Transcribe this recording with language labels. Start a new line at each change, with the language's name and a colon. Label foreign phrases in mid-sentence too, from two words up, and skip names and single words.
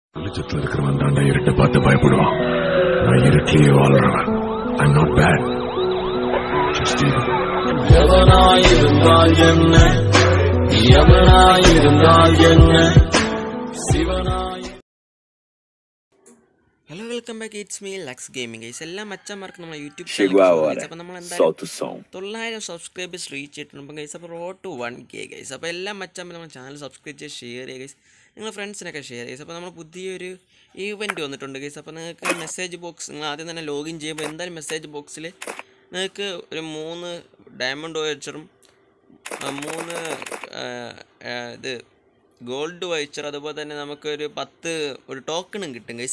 Tamil: வெளிச்சத்துல இருக்கிறவன் தாண்டா இருட்டை பார்த்து பயப்படுவான். நான் இருட்டிலேயே வாழ்றவன்.
English: I'm not bad. Just evil.
Tamil: எவனாயிருந்தால் என்ன, எவனாயிருந்தால் என்ன, சிவனாய்.
English: Hello welcome back, it's me Lux Gaming guys.
Malayalam: എല്ലാ മച്ചന്മാർക്ക് നമ്മുടെ യൂട്യൂബ്
Portuguese: Chegou a hora.
Malayalam: അപ്പോൾ നമ്മൾ
Portuguese: Solta o som.
Malayalam: 900
English: subscribers reach
Malayalam: ചെയ്തിട്ടുണ്ട് ഗൈസ്. അപ്പോൾ
English: road to 1K
Malayalam: ഗൈസ്. അപ്പോൾ എല്ലാ മച്ചന്മാരും നമ്മുടെ
English: channel subscribe
Malayalam: ചെയ്ത് ഷെയർ ചെയ്യുക ഗൈസ്. നിങ്ങൾ ഫ്രണ്ട്സിനൊക്കെ ഷെയർ ചെയ്യുക. അപ്പോൾ നമ്മൾ പുതിയൊരു ഈവൻറ്റ് വന്നിട്ടുണ്ട് ഗൈസ്. അപ്പോൾ നിങ്ങൾക്ക്
English: message box,
Malayalam: നിങ്ങൾ ആദ്യം തന്നെ ലോഗിൻ ചെയ്യുമ്പോൾ എന്തായാലും മെസ്സേജ് ബോക്സിൽ നിങ്ങൾക്ക് ഒരു 3 ഡയമണ്ട് വൈച്ചറും 3 ഇത്
English: gold voucher,
Malayalam: അതുപോലെ തന്നെ നമുക്കൊരു 10 ഒരു ടോക്കണും കിട്ടും ഗൈസ്.